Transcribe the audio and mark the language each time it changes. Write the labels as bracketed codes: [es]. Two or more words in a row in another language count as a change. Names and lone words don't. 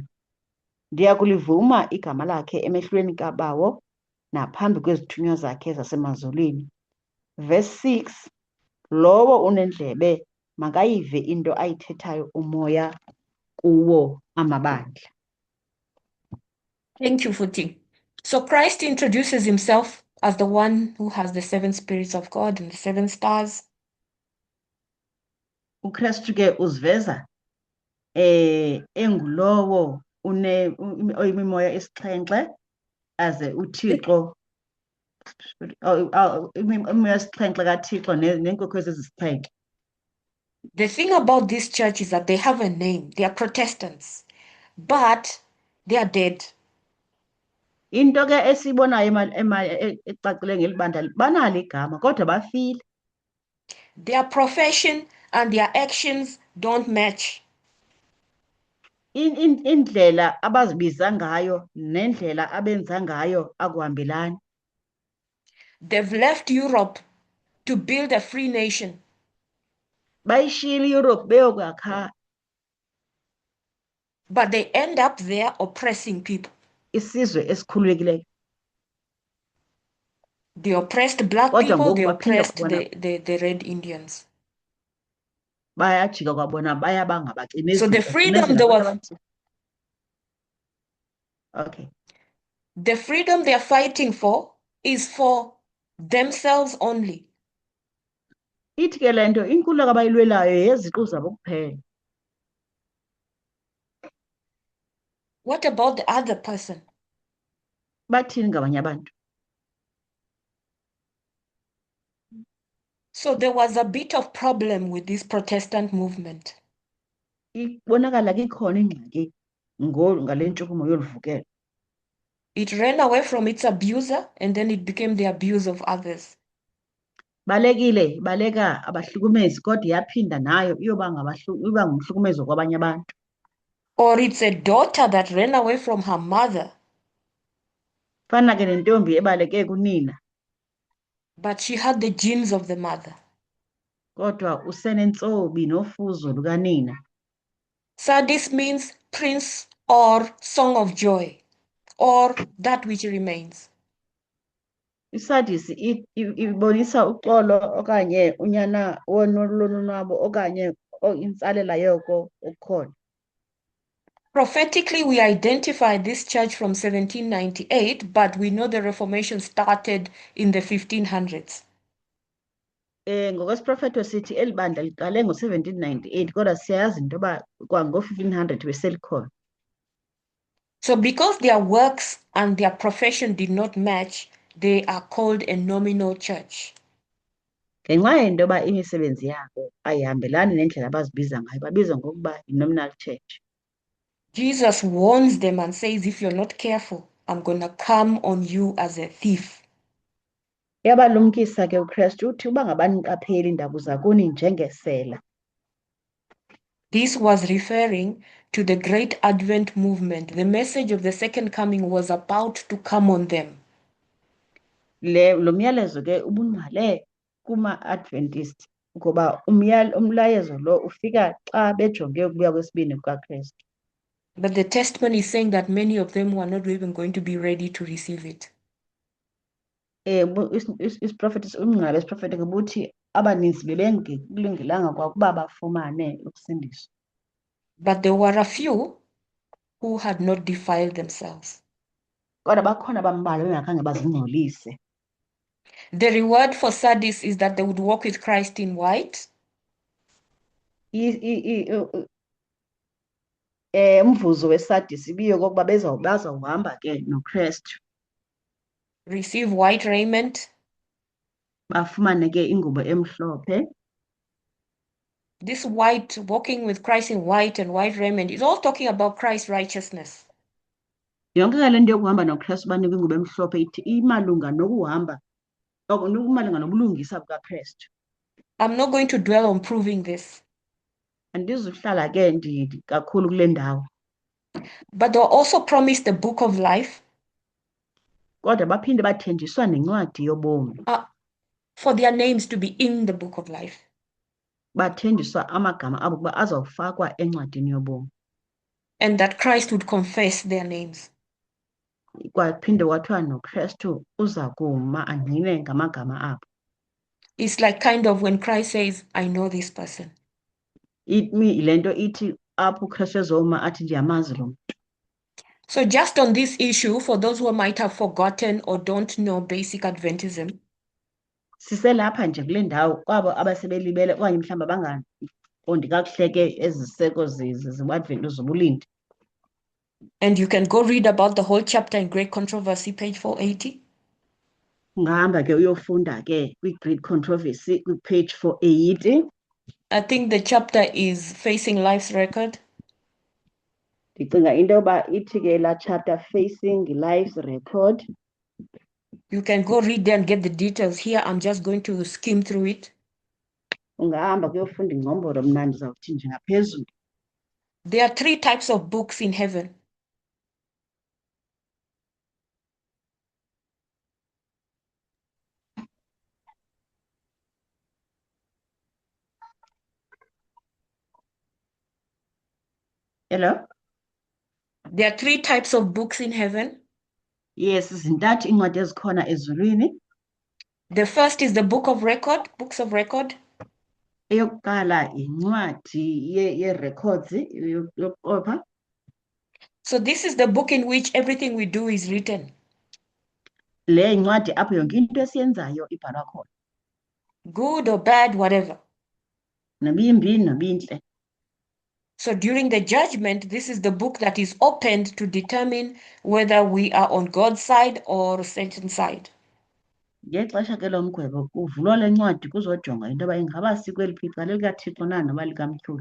[xh] Ndiya kulivuma igama lakhe emehlweni kaBawo naphambi kwezithunywa zakhe zasemazulwini. verse 6, lowo unendlebe makayive into ayithethayo umoya kuwo amabandla. [en] Thank you, Futi. So Christ introduces himself as the one who has the seven spirits of God and the seven stars. [xh] uKristu ke uziveza engulowo imimoya esixhenxe aze uThixo imimoya esixhenxe kaThixo neenkokhezi ezisixhenxe. [en] The thing about this church is that they have a name. They are Protestants, but they are dead. [xh] Into ke esibonayo ecacile ngeli bandla banalo igama kodwa bafile. [en] Their profession and their actions don't match. [xh] Indlela abazibiza ngayo nendlela abenza ngayo akuhambelani. [en] They've left Europe to build a free nation. [xh] Bayishiyile iEurope beyokwakha [en] But they end up there oppressing people. [xh] isizwe esikhululekileyo. [en] They oppressed black [xh] Kodwa [en] people, [xh] ngoku [en] they [xh] baphinda [en] oppressed [xh] kwabona [en] the Red Indians. [xh] bayajika kwabona baya bangabacimezeli. [en] So the freedom they were, okay. the freedom they are fighting for is for themselves only. [xh] Ithi ke le nto inkululeko abayilwelayo yeziqu zabo kuphela. [en] What about the other person? [xh] Bathini ngabanye abantu? [en] So there was a bit of problem with this Protestant movement. [xh] Ibonakala ke ikhona ingxaki ngale ntshukumo yoluvukelo. [en] It ran away from its abuser and then it became the abuse of others. [xh] Baleka abahlukumezi kodwa yaphinda nayo iba ngumhlukumezo kwabanye abantu. [en] Or it's a daughter that ran away from her mother. [xh] Fana ke nentombi ebaleke kunina. [en] But she had the genes of the mother. [xh] Kodwa usenentsobi nofuzo lukanina. [en] Sardis means prince or song of joy, or that which remains. [xh] Isadisi ibonisa uxolo okanye unyana wonolonwabo okanye intsalela yoko ukhona. [en] Prophetically, we identify this church from 1798, but we know the Reformation started in the 1500s. [xh] Ngokwesiprofetho sithi eli bandla liqale ngo-1798 kodwa siyayazi into yoba kwango-1500 beselikhona. [en] So because their works and their profession did not match, they are called a nominal church. [xh] Ngenxa yento yoba imisebenzi yabo ayihambelani nendlela abazibiza ngayo babizwa ngokuba yi- [en] nominal church. Jesus warns them and says, if you're not careful, I'm going to come on you as a thief. [xh] Yabalumkisa ke uKristu uthi uba ngabaniqapheli ndakuza kuni njengesela. [en] This was referring to the Great Advent movement. The message of the second coming was about to come on them. [xh] Lo myalezo ke ubungqale kuma-Adventist ngoba umlayezo lo ufika xa bejonge ukubuya kwesibini kukaKristu. [en] But the testimony is saying that many of them were not even going to be ready to receive it. [xh] Isiprofethi umngcwabo esiprofethi ubuthi abaninzi bebengelanga kwakuba bafumane ukusindiswa. [en] But there were a few who had not defiled themselves. [xh] Kodwa bakhona bambalwa bengakhange bazingcolise. [en] The reward for Sardis is that they would walk with Christ in white. [xh] Umvuzo weSardis ibiyo kokuba bazawuhamba ke noKristu. [en] Receive white raiment. [xh] Bafumane ke ingubo emhlophe. [en] This white, walking with Christ in white and white raiment, is all talking about Christ's righteousness. [xh] Yonke le nto yokuhamba noKristu banikwe ingubo emhlophe ithi imalunga nokuhamba malunga nobulungisa bukaKristu. [en] I'm not going to dwell on proving this. [xh] Andizuhlala ke kakhulu kule ndawo. [en] But they were also promised the book of life. [xh] Kodwa baphinde bathenjiswa nencwadi yobomi. [en] For their names to be in the book of life. [xh] Bathenjiswa amagama abo kuba azawufakwa encwadini yobomi. [en] And that Christ would confess their names. [xh] Kwaphinde kwathiwa noKristu uza kuma angqine ngamagama abo. [en] It's like kind of when Christ says, I know this person. [xh] Le nto ithi apho uKristu ezoma athi ndiyamazi lo mntu. [en] So just on this issue, for those who might have forgotten or don't know basic Adventism, [xh] Siselapha nje kule ndawo kwabo abasebelibele okanye mhlawumbi abangaqondi kakuhle ke ezi ziseko zobadventu zobulindi. [en] and you can go read about the whole chapter in Great Controversy, page 480. [xh] Ungahamba ke uyofunda ke kwi-Great Controversy kwi-page 480. [en] I think the chapter is Facing Life's Record. [xh] Ndicinga into yoba ithi ke laa chapter Facing Life's Record. [en] You can go read there and get the details. Here, I'm just going to skim through it. [xh] Ungahamba kuyofunda ingcombolo, mna ndizawuthi nje ngaphezulu. [en] There are 3 types of books in heaven. Hello? There are 3 types of books in heaven. Yes, [xh] zintathu iincwadi ezikhona ezulwini. [en] The first is the book of record, books of record. [xh] Eyokuqala yincwadi ye-records yokuqopha. [en] So this is the book in which everything we do is written. [xh] Le yincwadi apho yonke into esiyenzayo ibhalwa khona. [en] Good or bad, whatever. [xh] Nobimbi nobintle. [en] So during the judgment, this is the book that is opened to determine whether we are on God's side or Satan's side. [xh] Ngexesha ke lomgwebo kuvulwa le ncwadi kuzojonga into yoba ingaba sikweli phupha lelikaThixo na noba likamthuli.